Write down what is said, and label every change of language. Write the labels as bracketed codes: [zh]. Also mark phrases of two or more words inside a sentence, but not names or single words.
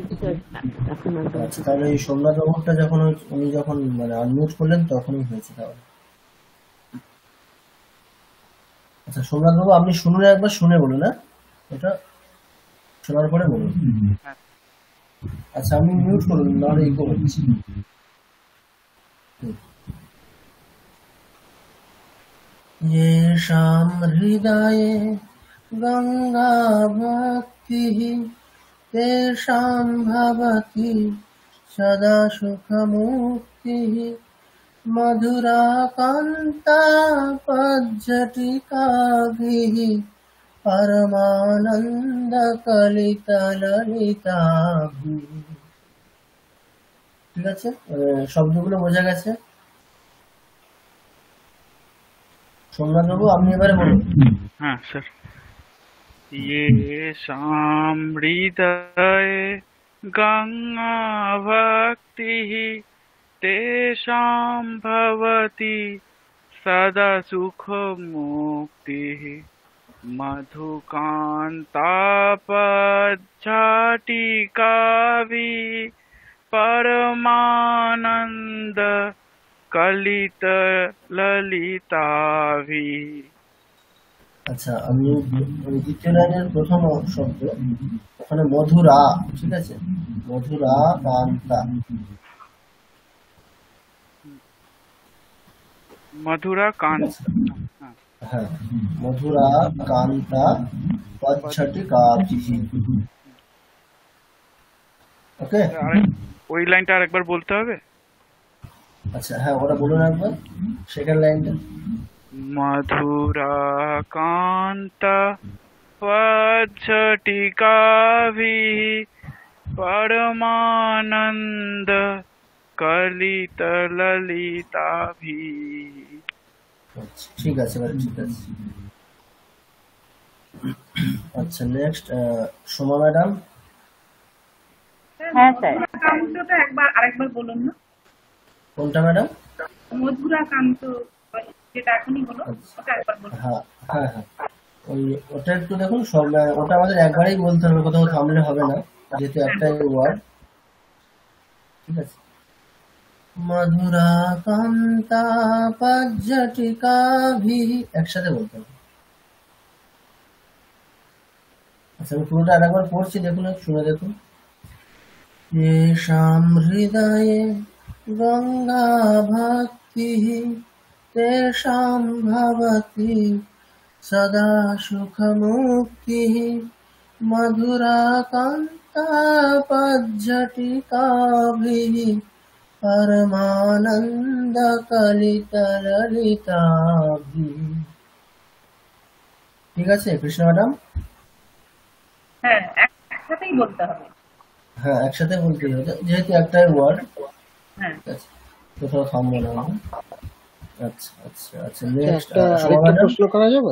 [bn] আচ্ছা, তাহলে এই সোমনাথ বাবুটা যখন উনি যখন মানে আনমিউট করলেন তখনই হয়েছে তাহলে। আচ্ছা, সোমনাথ বাবু আপনি শুনুন, একবার শুনে বলুন। না, এটা শোনার পরে বলুন। আচ্ছা, আপনি মিউট করুন, নাহলে ইকো হচ্ছে। [sa] येषां हृदये गंगा भक्ति तेषां भवति सदा सुखमुक्तिः मधुराकान्तापज्जटिकाभिः परमानन्दकलितललिताभिः। [bn] ঠিক আছে, শব্দগুলো বোঝা গেছে? সোমনাথ বাবু আপনি এবারে বলুন। হ্যাঁ স্যার। [sa] येषां हृदये गंगा भक्तिः तेषां भवति सदा सुखमुक्तिः मधुकान्तापज्जटिकाभिः परमानंद कलित ललिताभिः। [bn] আচ্ছা, আমি দ্বিতীয় লাইনের প্রথম শব্দ, ওখানে মধুরা, ঠিক আছে, [sa] মধুরা কান্তা, मधुरा कांत, [bn] হ্যাঁ, [sa] মধুরা কান্তা পচ্ছটিকাভিः। [bn] ওকে, ওই লাইনটা আরেকবার বলতে হবে। আচ্ছা, হ্যাঁ, ওটা বলুন একবার, সেকেন্ড লাইনটা। [sa] मधुराकान्ता पच्छटिकाभिः परमानंद कलित ललिताभिः। [bn] ঠিক আছে, এবার ঠিক আছে। আচ্ছা, নেক্সট সোমা ম্যাডাম। হ্যাঁ স্যার, কান্তটা আরেকবার বলুন না। কোনটা ম্যাডাম? [sa] মধুরা কান্ত, [bn] যেটা এখনই হলো, ওটা একবার বলুন। হ্যাঁ হ্যাঁ হ্যাঁ, ওটা একটু দেখুন, সব ওটা আমাদের একবারেই বলতে হবে, কোথাও থামলে হবে না, যেহেতু একটাই ওয়ার্ড। ঠিক আছে, [sa] মধুরা কান্তা পজ্জটিকাভিः, [bn] একসাথে বলতে হবে। আচ্ছা, আমি পুরোটা আরেকবার পড়ছি, দেখুন, শুনে দেখুন। [sa] येषां हृदये गंगा भक्तिः तेषां भवति सदा सुखमुक्तिः मधुराकान्तापज्जटिकाभिः परमानन्दकलितललिताभिः। [bn] ঠিক আছে কৃষ্ণ ম্যাডাম? হ্যাঁ, একসাথেই বলতে হবে। হ্যাঁ, একসাথে বলতেই হবে, যেহেতু একটাই ওয়ার্ড। হ্যাঁ, কোথাও থামবো না। আচ্ছা আচ্ছা আচ্ছা, নেক্সট আরেকটা প্রশ্ন করা যাবে?